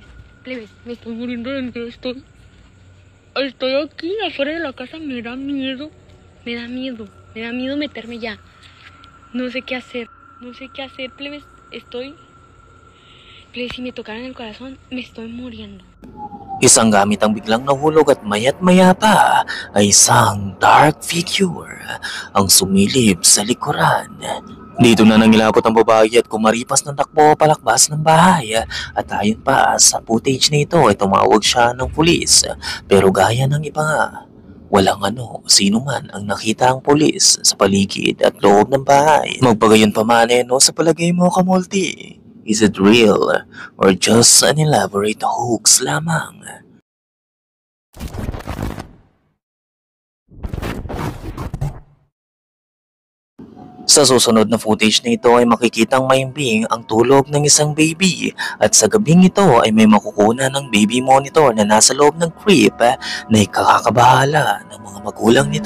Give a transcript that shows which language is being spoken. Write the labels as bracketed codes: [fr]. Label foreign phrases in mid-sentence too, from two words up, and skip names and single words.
[es] Plebes, me estoy muriendo de miedo. Estoy aquí afuera de la casa. Me da miedo. Me da miedo meterme ya. No sé qué hacer. No sé qué hacer, plebes. Plebes, si me tocaran el corazón, me estoy muriendo. [tl] Isang gamit ang biglang nahulog at maya't maya pa ay isang [en] dark figure [tl] ang sumilip sa likuran. Dito na nangilabot ang babae at kumaripas ng takbo palakbas ng bahay at ayon pa sa footage na ito ay tumawag siya ng pulis. Pero gaya ng iba nga, walang ano sino man ang nakita ang pulis sa paligid at loob ng bahay. Magpagayon pa man no sa palagay mo kamulti. [en] Is it real or just an elaborate hoax lamang? [tl] Sa susunod na footage na ito ay makikitang maimbing ang tulog ng isang baby at sa gabing ito ay may makukunan ng baby monitor na nasa loob ng crib na ikakakabahala ng mga magulang nito.